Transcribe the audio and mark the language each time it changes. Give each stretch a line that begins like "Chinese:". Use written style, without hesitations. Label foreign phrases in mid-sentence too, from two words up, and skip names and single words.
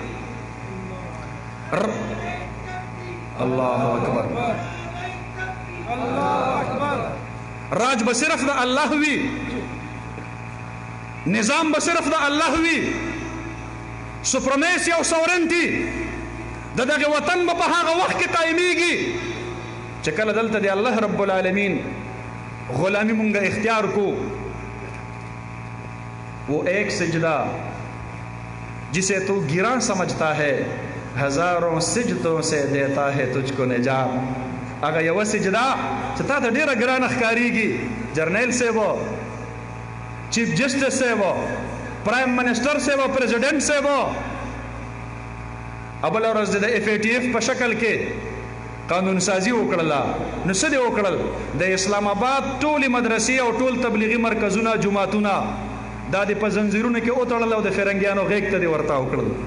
Pashto: الله اکبر راج به صرف د الله وي نظام به صرف د الله وي سپرمیسی او سورنټي د دغه وطن به په هغه وخت کې قایمیږي چې کله دلته د الله رب العالمین غلامی مونږ اختیار کو
Urdu: وہ ایک سجدہ جسے تو گراں سمجھتا ہے ہزاروں سجدوں سے دیتا ہے تجھ کو نجات
Pashto: هغه یو سجده چې تا ته ډیره ګرانه ښکاریږي جرنیل صاحب چیف جسټس صاحب پرایم منسٹر صاحب پریزیډنټ صاحب ابل ورځ د اف ای ټی اف په شکل کې قانون سازی وکړله نو څه دې وکړل د اسلام آباد ټولې مدرسې او ټول تبلیغي مرکزونه جماعتونه دا د په زنځیرونو کې وتړل او د فرنګیانو غیږ ته دې ورته وکړل